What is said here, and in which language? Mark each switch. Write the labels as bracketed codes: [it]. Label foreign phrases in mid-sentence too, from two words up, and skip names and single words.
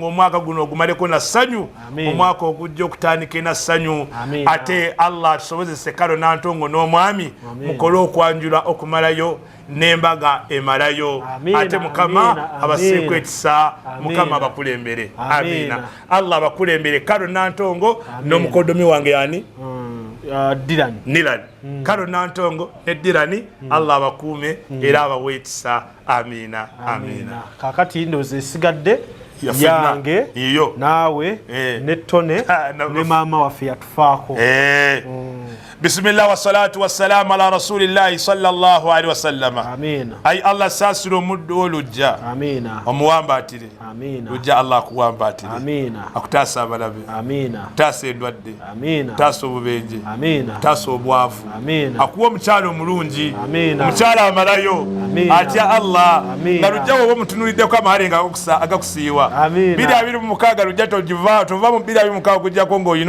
[lg] omwaka guno ogumaleko na ssanyu omwaka ogujja okutandika na ssanyu ate Allah atusobozese Karo Nantongo n'omwami mukole okwanjula okumalayo n'embaga emalayo ate mukama abasiiku ekisa mukama abakulembere amina Allah abakulembere Karo Nantongo n'omukodomi wange yani Nilan Karo Nantongo ne Dirani Allah abakuume era abaweetisa amina kakati ndoze esigadde yange naawe ne Tone ne maama waffe yatufaako [ar] بسم الله والصلاة والسلام على رسول الله صلى الله عليه وسلم [lg] amina ay Allah sasiro muddo olujja amina omuwambatire amina lujja Allah akuwambatire amina akutaasa abalabe amina taasa endwadde amina taasa obubenje amina taasa obwavu amina akuwa omukyalo omulungi omukyalo amalayo atya Allah nga lujja woba omutunuliddeko amahale nga agakusiiwa 2026 lujja tova mu 2026 kujjako ng'olina